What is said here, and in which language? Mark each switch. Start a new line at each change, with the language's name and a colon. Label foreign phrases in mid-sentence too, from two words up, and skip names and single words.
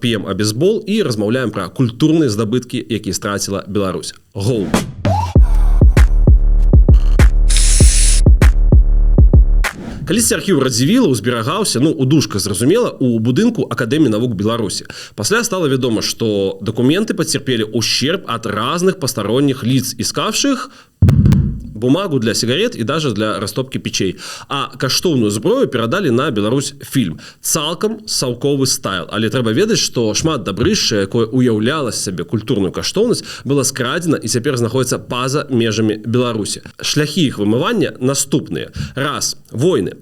Belarusian: П'ем абезбол і размаўляем пра культурныя здабыткі, якія страціла Беларусь. Гоу! Калісьці архіў Радзівіла ўзберагаўся, у дужках зразумела, у будынку Акадэміі навук Беларусі. Пасля стала вядома, што дакументы пацярпелі
Russian: ущерб ад разных пастаронніх лиц, искавших бумагу для сигарет и даже для растопки печей.
Belarusian: А каштоўную зброю перадалі на Беларусь фільм. Цалкам саўковы стайл. Але трэба ведаць, што шмат дабрышча, якое уяўляла сабе культурную каштоўнасць, было скрадзена і цяпер знаходзіцца па-за межамі Беларусі. Шляхі іх вымывання наступныя. Раз. Войны.